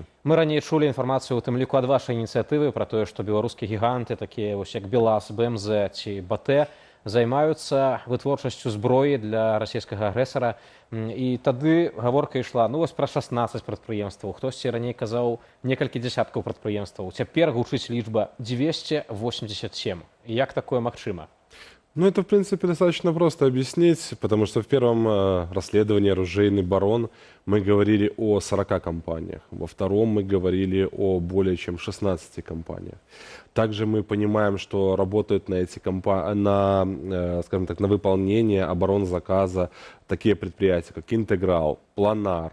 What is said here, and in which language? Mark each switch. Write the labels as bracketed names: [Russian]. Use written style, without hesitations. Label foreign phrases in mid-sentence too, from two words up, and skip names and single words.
[Belarusian] Мы раней чулі інфармацыю у тым ліку ад вашай ініцыятывы пра тое, што беларускія гіганты, такія як БелАЗ, БМЗ ці БТ, займаюцца вытворчасцю зброі для расійскага агрэсара. І тады гаворка ішла пра 16 прадпрыемстваў. Хтосьці раней казаў некалькі дзясяткаў прадпрыемстваў. Цяпер гучыць лічба 287. Як такое магчыма? [Russian] Это, в принципе, достаточно просто объяснить, потому что в первом расследовании «Оружейный барон» мы говорили о 40 компаниях, во втором мы говорили о более чем 16 компаниях. Также мы понимаем, что работают на эти скажем так, на выполнение оборонзаказа такие предприятия, как «Интеграл», «Планар».